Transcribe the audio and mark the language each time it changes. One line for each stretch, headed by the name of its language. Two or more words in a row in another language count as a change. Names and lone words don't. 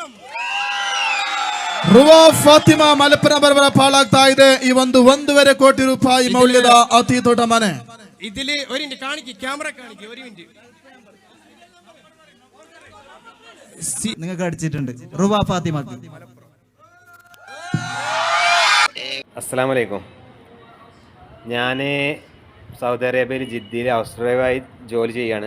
Kannada: ರುವ ಫಾತಿಮಾ ಮಲಪುರ ಬರಬರ ಪಾಲಾಗ್ತಾ ಇದೆ ಈ 1 ಕೋಟಿ ರೂಪಾಯಿ ಮೌಲ್ಯದ ಅತಿ ದೊಡ್ಡ ಮನೆ.
Malayalam: ഇതില് ഒരു മിനിറ്റ് കാണിക്ക്, ക്യാമറ കാണിക്ക്, ഒരു മിനിറ്റ്. നിങ്ങൾക്ക് അടിച്ചിട്ടുണ്ട് റുവ ഫാത്തിമക്ക്.
Arabic: السلام عليكم.
Malayalam: ഞാൻ സൗദി അറേബ്യയിൽ ജിദ്ദയിൽ
English: house driver
Malayalam: ജോലി ചെയ്യാണ്.